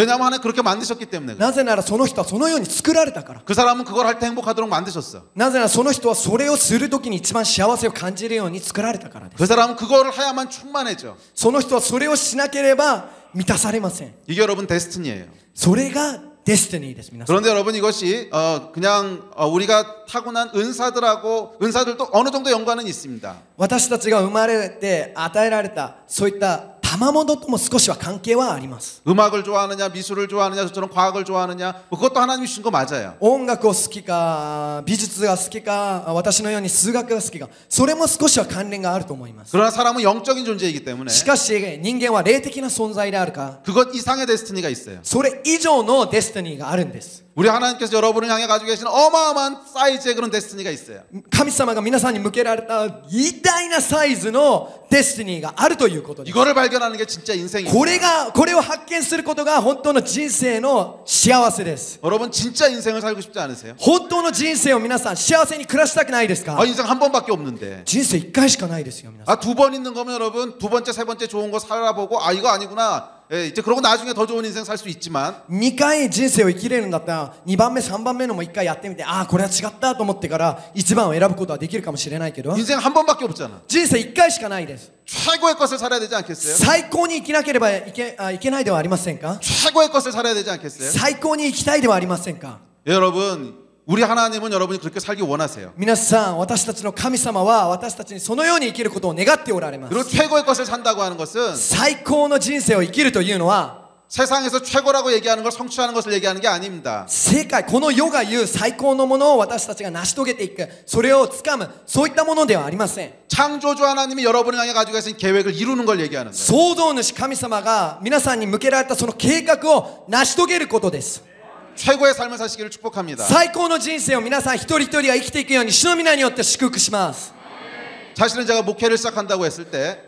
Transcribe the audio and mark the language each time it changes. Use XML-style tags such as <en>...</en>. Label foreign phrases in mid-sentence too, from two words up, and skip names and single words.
<ko>왜냐하면 하나님 그렇게 만드셨기 때문에.</ko> <ja>なぜならその人はそのように作られたから。</ja> <ko>그 사람은 그걸 할 때 행복하도록 만드셨어.</ko> <ja>なぜならその人はそれをするときに一番幸せを感じるように作られたからです。</ja> <ko>그 사람은 그거를 해야만 충만해져.</ko> <ja>その人はそれをしなければ満たされません。</ja> <ko>이게 여러분 데스티니예요.</ko> <ja>それがデスティニーです。皆さん。</ja> <ko>그런데 여러분 이것이 그냥 우리가 타고난 은사들도 어느 정도 연관은 있습니다.</ko> <ja>私たちが生まれて与えられたそういった賜物とも少しは関係はあります。</ja> <ko>음악을 좋아하느냐 미술을 좋아하느냐 저처럼 과학을 좋아하느냐 그것도 하나님이 주신 거 맞아요.</ko> <ja>音楽を好きか美術が好きか私のように数学が好きかそれも少しは関連があると思います。</ja> <ko>그러나 사람은 영적인 존재이기 때문에</ko> <ja>しかし人間は霊的な存在であるか</ja> <ko>그것 이상의 데스티니가 있어요.</ko> <ja>それ以上のデスティニーがあるんです。</ja> <ko>우리 하나님께서 여러분을 향해 가지고 계시는 어마어마한 사이즈의 그런 데스티니가 있어요.</ko> <ja>神様が皆さんに向けられた偉大なサイズのデスティニーがあるということです。</ja> <ko>이거를 발견하는 게 진짜 인생입니다.</ko> <ja>これを発見することが本当の人生の幸せです。</ja> <ko>여러분 진짜 인생을 살고 싶지 않으세요?</ko> <ja>本当の人生を皆さん幸せに暮らしたくないですか？</ja> <ko>인생 한 번밖에 없는데.</ko> <ja>人生1回しかないですよ皆さん。</ja> <ko>두 번 있는 거면 여러분 두 번째 세 번째 좋은 거 살아보고 이거 아니구나. 이제 그러고 나중에 더 좋은 인생 살 수 있지만</ko> <ja>2 回人生を生きれるんだったら2番目3番目のも1回やってみてこれは違ったと思ってから1番を選ぶことはできるかもしれないけど</ja> <ko>인생 한 번밖에 없잖아.</ko> <ja>人生1回しかないです。</ja> <ko>최고의 것을 살아야 되지 않겠어요?</ko> <ja>最高に生きなければいけないではありませんか？</ja> <ko>최고의 것을 살아야 되지 않겠어요?</ko> <ja>最高に生きたいではありませんか？</ja> <ko>여러분 우리 하나님은 여러분이 그렇게 살기 원하세요.</ko> <ja>皆さん私たちの神様は私たちにそのように生きることを願っておられます。</ja> <ko>그리고 최고의 것을 산다고 하는 것은</ko> <ja>最高の人生を生きるというのは</ja> <ko>세상에서 최고라고 얘기하는 걸 성취하는 것을 얘기하는 게 아닙니다.</ko> <ja>世界この世が言う最高のものを私たちが成し遂げていくそれをつかむそういったものではありません。</ja> <ko>창조주 하나님이 여러분을 향해 가지고 계신 계획을 이루는 걸 얘기하는 거예요.</ko> <ja>創造主神様が皆さんに向けられたその計画を成し遂げることです。</ja> <ko>최고의 삶을 사시기를 축복합니다.</ko> <ja>最高の人生を皆さん一人一人が生きていくように主の皆によって祝福します。</ja> <ko>사실은 제가 목회를 시작한다고 했을 때</ko>